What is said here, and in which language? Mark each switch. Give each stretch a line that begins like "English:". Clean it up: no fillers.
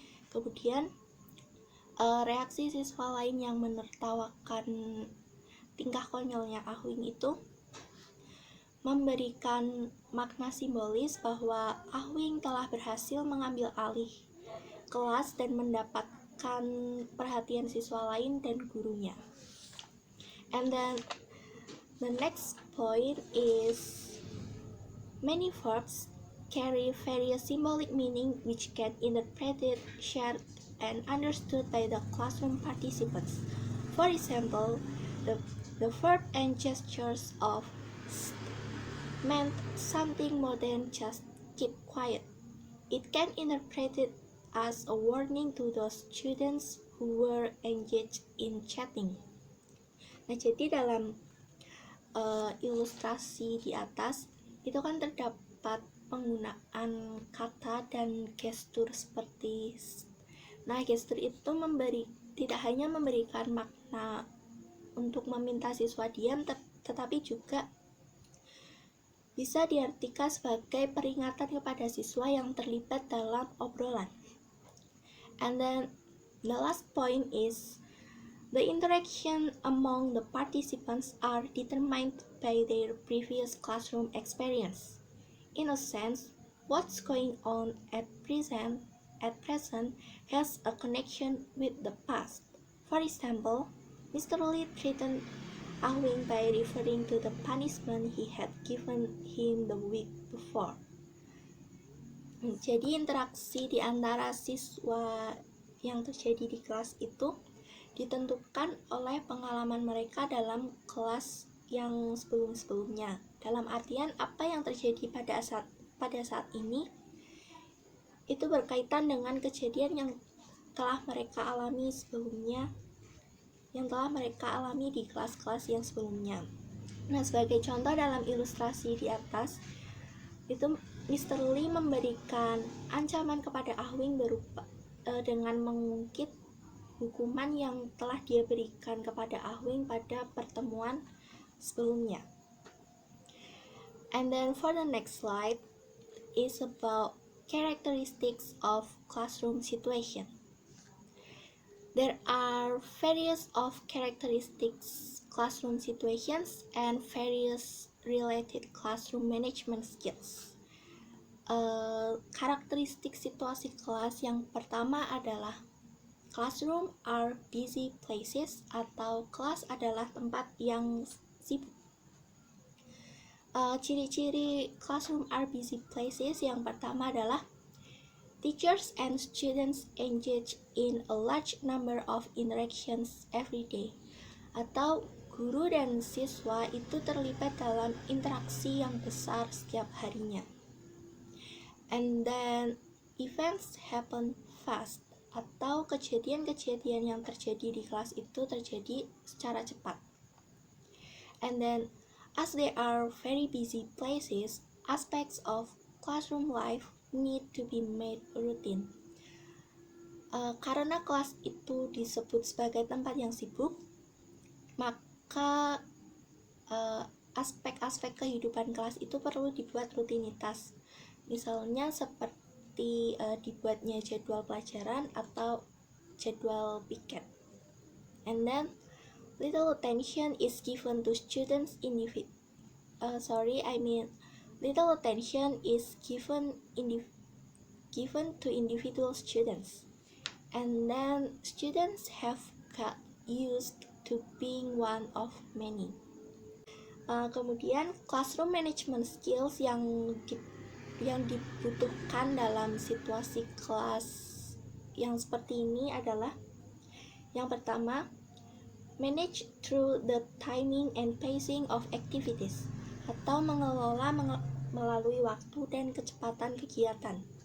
Indonesian: Kemudian reaksi siswa lain yang menertawakan tingkah konyolnya Wing itu memberikan makna simbolis bahwa Wing telah berhasil mengambil alih kelas dan mendapatkan perhatian siswa lain dan gurunya.
English: And then the next point is many verbs carry various symbolic meaning which can interpreted, shared, and understood by the classroom participants. For example, the verb and gestures of meant something more than just keep quiet. It can interpreted as a warning to those students who were engaged in chatting.
Indonesian: Nah, jadi dalam ilustrasi di atas itu kan terdapat penggunaan kata dan gestur seperti. Nah, gestur itu tidak hanya memberikan makna untuk meminta siswa diam, tetapi juga bisa diartikan sebagai peringatan kepada siswa yang terlibat dalam obrolan.
English: And then the last point is the interaction among the participants are determined by their previous classroom experience. In a sense, what's going on at present has a connection with the past. For example, Mr. Lee threatened Wing by referring to the punishment he had given him the week before.
Indonesian: Jadi interaksi di antara siswa yang terjadi di kelas itu ditentukan oleh pengalaman mereka dalam kelas yang sebelum-sebelumnya. Dalam artian apa yang terjadi pada saat ini itu berkaitan dengan kejadian yang telah mereka alami sebelumnya, yang telah mereka alami di kelas-kelas yang sebelumnya. Nah, sebagai contoh dalam ilustrasi di atas, itu Mr. Lee memberikan ancaman kepada Ah-wing berupa dengan mengungkit hukuman yang telah dia berikan kepada Ah-wing pada pertemuan sebelumnya.
English: And then for the next slide is about characteristics of classroom situation. There are various of characteristics classroom situations and various related classroom management skills.
Indonesian: Karakteristik situasi kelas yang pertama adalah
English: classroom are busy places
Indonesian: atau kelas adalah tempat yang sibuk. Ciri-ciri
English: classroom are busy places
Indonesian: yang pertama adalah
English: teachers and students engage in a large number of interactions every day,
Indonesian: atau guru dan siswa itu terlibat dalam interaksi yang besar setiap harinya.
English: And then events happen fast,
Indonesian: atau kejadian-kejadian yang terjadi di kelas itu terjadi secara cepat.
English: And then as they are very busy places, aspects of classroom life need to be made routine.
Indonesian: Karena kelas itu disebut sebagai tempat yang sibuk, maka aspek-aspek kehidupan kelas itu perlu dibuat rutinitas. Misalnya seperti dibuatnya jadwal pelajaran atau jadwal piket.
English: And then little attention is given to students little attention is given to individual students, and then students have got used to being one of many.
Indonesian: Kemudian
English: classroom management skills
Indonesian: yang dibutuhkan dalam situasi kelas yang seperti ini adalah yang pertama,
English: manage through the timing and pacing of activities,
Indonesian: atau mengelola melalui waktu dan kecepatan kegiatan.